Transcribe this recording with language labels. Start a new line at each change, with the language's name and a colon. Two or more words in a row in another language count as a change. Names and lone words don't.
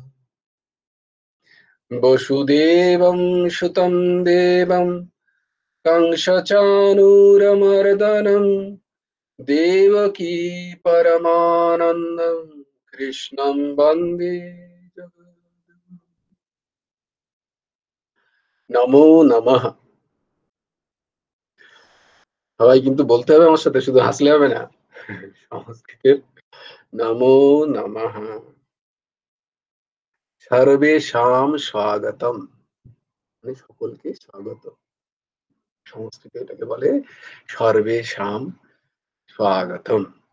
Sanskrit: वसुदेवं सुतं देवं कंसचाणूरमर्दनं देवकी परमानन्दं कृष्णं वन्दे जगद्गुरुं। नमो नमः।
Bangla: সবাই কিন্তু বলতে হবে আমার সাথে, শুধু হাসলে হবে না। সংস্কৃতের
Sanskrit: নমো নমঃ। সর্বেষাং স্বাগতম,
Bangla: মানে সকলকে স্বাগত। সংস্কৃতে এটাকে বলে
Sanskrit: সর্বেষাং স্বাগতম।